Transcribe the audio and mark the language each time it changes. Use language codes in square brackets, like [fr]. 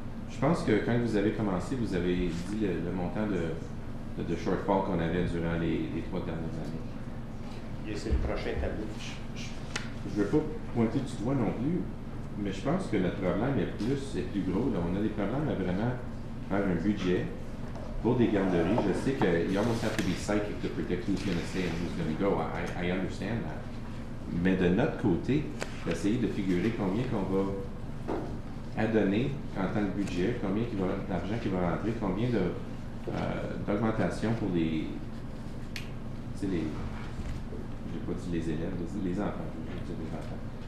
[fr] Je pense que quand vous avez commencé, vous avez dit le montant de shortfall qu'on avait durant les 3 dernières années. Et c'est le prochain tableau. Je ne veux pas pointer du doigt non plus, mais je pense que notre problème est plus gros. Là. On a des problèmes à vraiment faire un budget pour des garderies. Je sais que [en] you almost have to be psychic to predict who's going to stay and who's going to go. I understand that. [fr] Mais de notre côté, d'essayer de figurer combien qu'on va adonner en tant que budget, combien d'argent qui va rentrer, combien d'augmentation pour les j'ai pas dit les élèves, les enfants. Je veux dire les enfants.